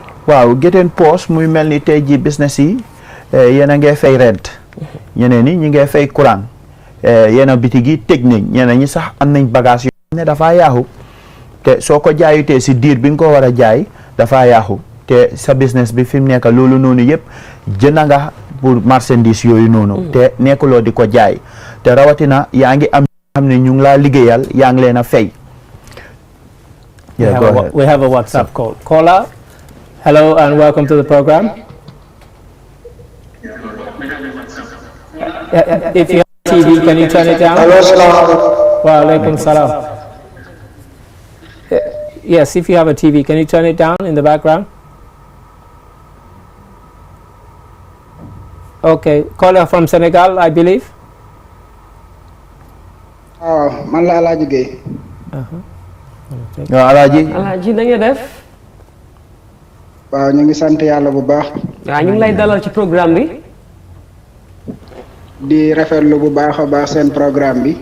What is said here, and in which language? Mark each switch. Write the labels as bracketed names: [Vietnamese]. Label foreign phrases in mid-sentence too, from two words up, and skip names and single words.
[Wolof] waaw gétteen pause muy mel ni tey ji business yi yéen a ngee fay rent ñeneen ñi ñu ngee fay courant yenn bitig yi tëj nañ ñeneen ñi sax am nañ bagage yoo xam ne dafaa yaaxu te soo ko jaayutee si diir bi nga ko war a jaay dafaa yaaxu te sa business bi fi mu nekk loolu noonu yëpp jënd nga [French] pour marchandise [Wolof] yooyu noonu te nekkuloo di ko jaay te rawatina yaa ngi am xam ne ñu ngi laa liggéeyal yaa ngi leen a fay. [English] We have a WhatsApp call. Caller, hello and welcome to the program. If you have TV, can you turn it down? [Arabic] وعليكم السلام. [English] Yes, if you have a TV, can you turn it down in the background? Okay, caller from Senegal, I believe. [Wolof] Man la Alaaji Gueye. Alaaji na nga def? Waaw ñu ngi sant yàlla bu baax. Waaw ñu ngi lay dalal ci programme bi. Di rafetlu bu baax a baax seen programme bi.